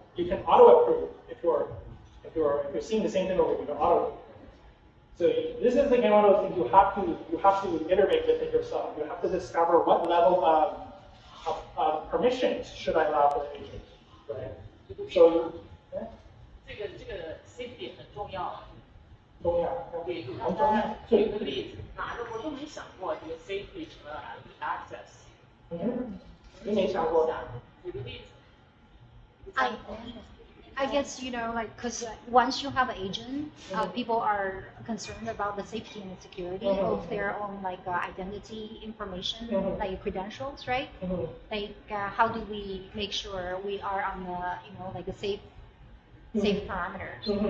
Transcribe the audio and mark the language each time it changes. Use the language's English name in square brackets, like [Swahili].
[English] You can auto-approve if you're seeing the same thing over here. Auto-approve. So this is again one of those things you have to iterate with it yourself. You have to discover what level of permissions should I allow for the agent, right? So [Chinese] 这个 safety 很重要。重要，对，很重要。举个例子，哪个我都没想过这个 safety 什么 access。你没想过？举个例子。 [English] I guess, because once you have an agent, people are concerned about the safety and the security of their own identity information, like credentials, right? Like how do we make sure we are on the safe parameters?